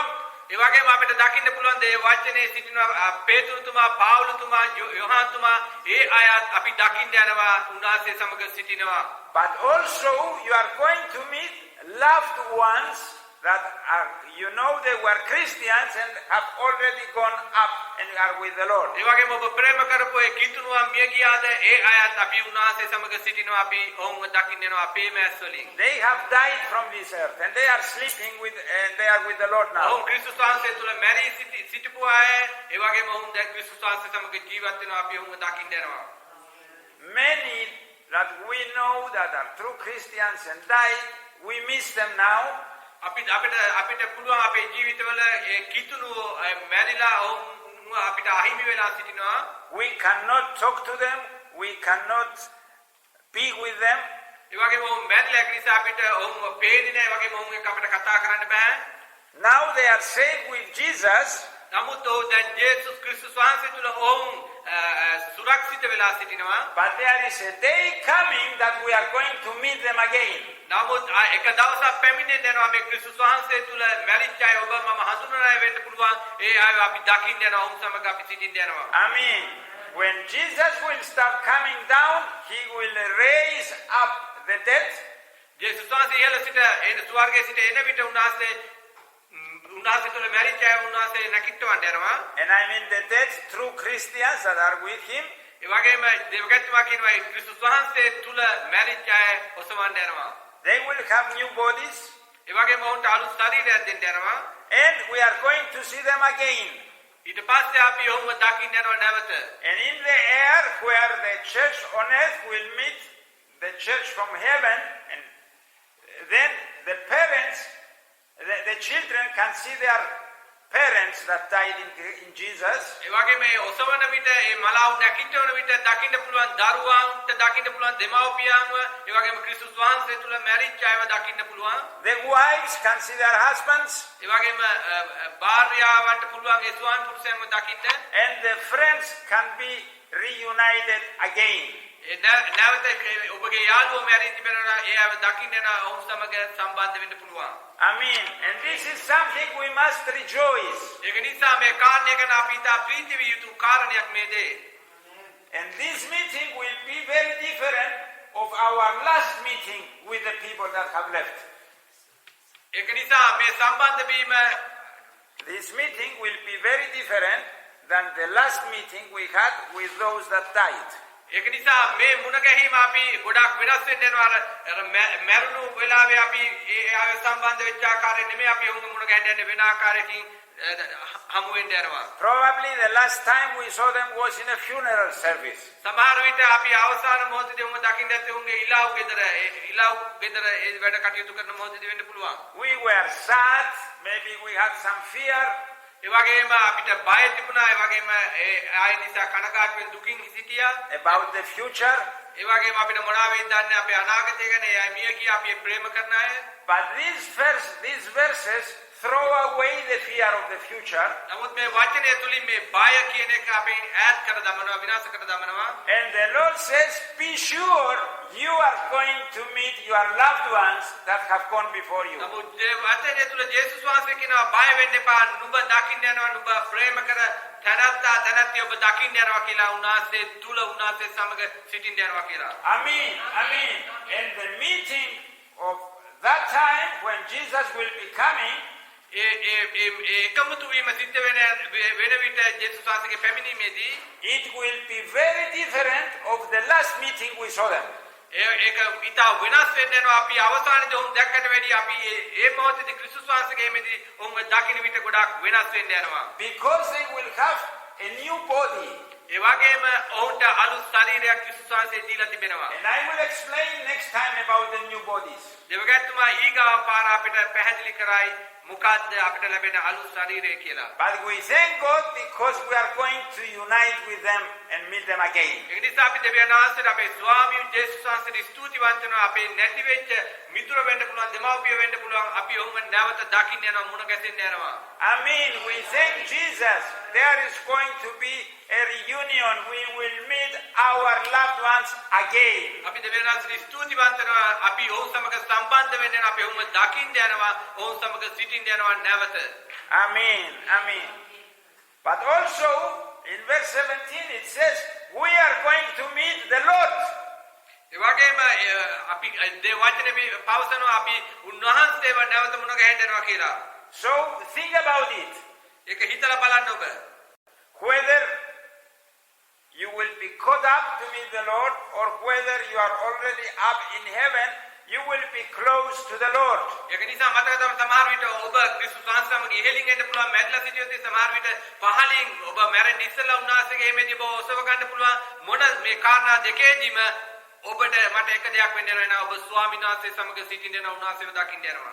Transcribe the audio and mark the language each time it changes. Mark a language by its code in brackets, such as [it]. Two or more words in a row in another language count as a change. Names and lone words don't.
[si] ඒ වගේම අපිට දකින්න පුළුවන් දේ වචනේ සිටින පේතුරුතුමා, පාවුලතුමා, යෝහාන්තුමා ඒ අයත් අපි දකින්න යනවා උන්වහන්සේ සමග සිටිනවා. [en] But also you are going to meet loved ones that are, they were Christians and have already gone up and are with the Lord. [si] ඒ වගේම ඔබ ප්‍රේම කරපු ඒ කිතුණුවන් මිය ගියාද ඒ අයත් අපි උන්වහන්සේ සමග සිටිනවා. අපි ඔවුන්ව දකින්න යනවා අපේ මෑස් වලින්. [en] They have died from this earth and they are sleeping and they are with the Lord now. [si] ඔවුන් ක්‍රිස්තුස් වහන්සේ තුල මැරී සිටපු අය ඒ වගේම ඔවුන් දැන් ක්‍රිස්තුස් වහන්සේ සමග ජීවත් වෙනවා. අපි ඔවුන්ව දකින්න යනවා. [en] Many that we know that are true Christians and died, we miss them now. [si] අපිට පුළුවන් අපේ ජීවිතවල ඒ කිතුණුව මැරිලා ඔවුන් අපිට අහිමි වෙලා සිටිනවා. [en] We cannot talk to them, we cannot be with them. [si] ඒ වගේම ඔවුන් මැරිලා නිසා අපිට ඔවුන්ව පේන්නේ නැහැ. ඒ වගේම ඔවුන් එක්ක අපිට කතා කරන්න බෑ. [en] Now they are saved with Jesus. [si] නමුත් ඔවුන් දැන් ජේසුස් ක්‍රිස්තුස් වහන්සේ තුල ඔවුන් සුරක්ෂිත වෙලා සිටිනවා. [en] But there is a day coming that we are going to meet them again. [si] නමුත් එක දවසක් පැමිණෙන්න යනවා මේ ක්‍රිස්තුස් වහන්සේ තුල මැරිච්ච අය ඔබ මම හඳුනන අය වෙන්න පුළුවන්. ඒ අය අපි දකින්න යනවා. ඔවුන් සමග අපි සිටින්න යනවා. [en] Amen. When Jesus will start coming down, he will raise up the dead. [si] යේසුස් වහන්සේ ඉහළ සිට එන ස්වර්ගයේ සිට එන විට උන්වහන්සේ තුල මැරිච්ච අය උන්වහන්සේ නැකිටවන්න යනවා. [en] And I mean the dead true Christians that are with him. [si] ඒ වගේම දෙවියන්තුමා කියනවා ක්‍රිස්තුස් වහන්සේ තුල මැරිච්ච අය ඔසවන්න යනවා. [en] They will have new bodies. [si] ඒ වගේම ඔවුන්ට අලුත් ශරීරයක් දෙන්න යනවා. [en] And we are going to see them again. [si] ඊට පස්සේ අපි ඔහුව දකින්න යනවා නැවත. [en] And in the air where the church on earth will meet the church from heaven, and then the parents, the children can see their parents that died in Jesus. [si] ඒ වගේම මේ ඔසවන විට ඒ මලාව නැකිටවන විට දකින්න පුළුවන් දරුවන්ට දකින්න පුළුවන් දෙමව්පියන්ව ඒ වගේම ක්‍රිස්තුස් වහන්සේ තුල මැරිච්ච අයව දකින්න පුළුවන්. [en] The wives can see their husbands. [si] ඒ වගේම භාර්යාවන්ට පුළුවන් ඒ ස්වාමි පුරුෂයන්ව දකින්න. [en] And the friends can be reunited again. [si] ඒ නැවත ඔබගේ යාළුවෝ මැරී තිබෙනවා ඒ අයව දකින්න යන ඔවුන් සමග සම්බන්ධ වෙන්න පුළුවන්. [en] Amen. And this is something we must rejoice. [si] ඒක නිසා මේ කාරණය ගැන අපි ඉතා ප්‍රීති විය යුතු කාරණයක් මේ දේ. [en] And this meeting will be very different of our last meeting with the people that have left. [si] ඒක නිසා මේ සම්බන්ධ වීම [en] This meeting will be very different than the last meeting we had with those that died. [si] ඒක නිසා මේ මුණ ගැහිම අපි ගොඩක් වෙනස් වෙන්න යනවා. අර මරුණු වෙලාවේ අපි ඒ ආව සම්බන්ධ වෙච්ච ආකාරය නෙමෙයි අපි ඔහුගේ මුණ ගැහෙන්න යන්නේ වෙන ආකාරයකින් හමු වෙන්න යනවා. [en] Probably the last time we saw them was in a funeral service. [si] සමහර විට අපි අවසාන මොහොතේදී ඔහුව දකින්න ඇත්තේ ඔහුගේ ඉලාව් ගෙදර ඒ වැඩ කටයුතු කරන මොහොතේදී වෙන්න පුළුවන්. [en] We were sad, maybe we had some fear. [si] ඒ වගේම අපිට බය තිබුණා. ඒ වගේම ඒ ආය නිසා කනගාටු වෙන දුකින් සිටියා. [en] About the future. [si] ඒ වගේම අපිට මොනවා වෙයිද දන්නේ අපේ අනාගතය ගැන. ඒ අය මිය ගියා අපි ප්‍රේම කරන අය. [en] But these verses throw away the fear of the future. [si] නමුත් මේ වචනය තුලින් මේ බය කියන එක අපි ඈඩ් කර දමනවා විනාශ කර දමනවා. [en] And the Lord says, be sure you are going to meet your loved ones that have gone before you. [si] නමුත් මේ වචනය තුල ජේසුස් වහන්සේ කියනවා බය වෙන්න එපා. නුඹ දකින්න යනවා නුඹ ප්‍රේම කර තැනැත්තිය ඔබ දකින්න යනවා කියලා උන්වහන්සේ තුල උන්වහන්සේ සමග සිටින්න යනවා කියලා. [en] Amen. Amen. And the meeting of that time when Jesus will be coming, [si] එකමුතු වීම සිද්ධ වෙන විට ජේසුස් වහන්සේගේ පැමිණීමේදී [en] it will be very different of the last meeting we saw them. [si] ඒක ඊට වෙනස් වෙන්න යනවා. අපි අවසානයේදී ඔවුන් දැක්කට වැඩි අපි ඒ මොහොතේදී ක්‍රිස්තුස් වහන්සේගේ මෙදී ඔවුන් දකින්න විට ගොඩක් වෙනස් වෙන්න යනවා. [en] Because they will have a new body. [si] ඒ වගේම ඔවුන්ට අලුත් ශරීරයක් ක්‍රිස්තුස් වහන්සේ දීලා තිබෙනවා. [en] And I will explain next time about the new bodies. [si] දෙවියන්තුමා ඊගාව පාර අපිට පැහැදිලි කරයි මොකද්ද අපිට ලැබෙන අලුත් ශරීරය කියලා. [en] But we thank God because we are going to unite with them and meet them again. [si] ඒ නිසා අපි දෙවියන් වහන්සේට අපේ ස්වාමී ජේසුස් වහන්සේට ස්තුතිවන්ත වෙනවා. අපේ නැති වෙච්ච මිතුර වෙන්න පුළුවන් දෙමව්පිය වෙන්න පුළුවන්. අපි ඔවුන් නැවත දකින්න යනවා මුණ ගැසෙන්න යනවා. [en] Amen. We thank Jesus. There is going to be a reunion. We will meet our loved ones again. [si] අපි දෙවියන් වහන්සේට ස්තුතිවන්ත වෙනවා. අපි ඔවුන් සමග සම්බන්ධ වෙන්න යනවා. අපි ඔවුන් දකින්න යනවා. ඔවුන් සමග සිටින්න යනවා නැවත. [en] Amen. Amen. But also in verse 17 it says we are going to meet the Lord. [si] ඒ වගේම අපි දේ වචනේ පවසනවා අපි උන්වහන්සේව නැවත මුණ ගැහෙන්න යනවා කියලා. [en] So think about it. [si] ඒක හිතලා බලන්න ඔබ. [en] Whether you will be caught up to meet the Lord or whether you are already up in heaven, you will be close to the Lord. [si] ඒක නිසා මතක තම සමහර විට ඔබ ක්‍රිස්තුස් වහන්සේමගේ ඉහළින් එන්න පුළුවන් මැරිලා සිටියොත් සමහර විට පහළින් ඔබ මැරෙන්න ඉස්සෙල්ලා උන්වහන්සේගේ එමෙදි ඔබ ඔසව ගන්න පුළුවන් මොන මේ කාරණා දෙකේදීම ඔබට මට එක දෙයක් වෙන්න වෙනවා ඔබ ස්වාමීන් වහන්සේ සමග සිටින්න යන උන්වහන්සේව දකින්න යනවා.